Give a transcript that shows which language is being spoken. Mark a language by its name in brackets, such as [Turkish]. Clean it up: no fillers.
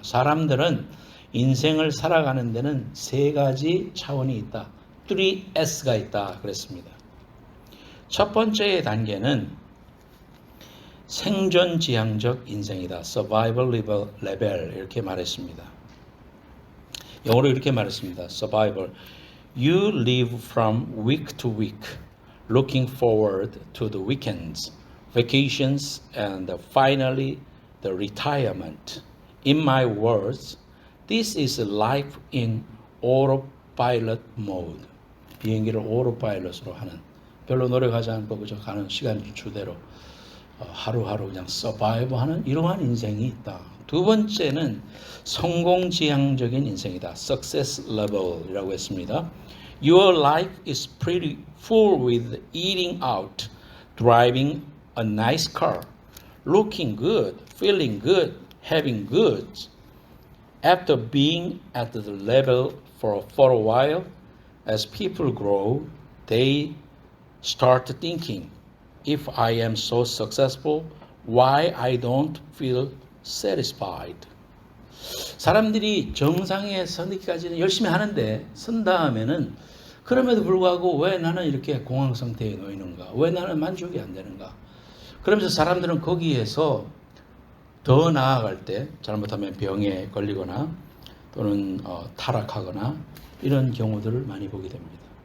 [Korean] 사람들은 인생을 살아가는 데는 3가지 차원이 있다. 3S가 있다 그랬습니다. 첫 번째 단계는 생존지향적 인생이다. Survival level 이렇게 말했습니다. 영어로 이렇게 말했습니다. [English] Survival. You live from week to week, looking forward to the weekends, vacations, and finally the retirement. In my words, this is life in autopilot mode. [Korean] 비행기를 오토파일럿으로 하는, 별로 노력하지 않고 그저 가는 시간 주대로 하루하루 그냥 서바이브 하는 이러한 인생이 있다. 두 번째는 성공지향적인 인생이다. Success level이라고 했습니다. [English] Your life is pretty full with eating out, driving a nice car, looking good, feeling good, having goods. After being at the level for a while, as people grow, they start thinking, if I am so successful, why I don't feel satisfied? [Korean] 사람들이 정상에 서기까지는 열심히 하는데 선 다음에는 그럼에도 불구하고 왜 나는 이렇게 공황 상태에 놓이는가? 왜 나는 만족이 안 되는가? 그러면서 사람들은 거기에서 더 나아갈 때 잘못하면 병에 걸리거나 또는 타락하거나 이런 경우들을 많이 보게 됩니다.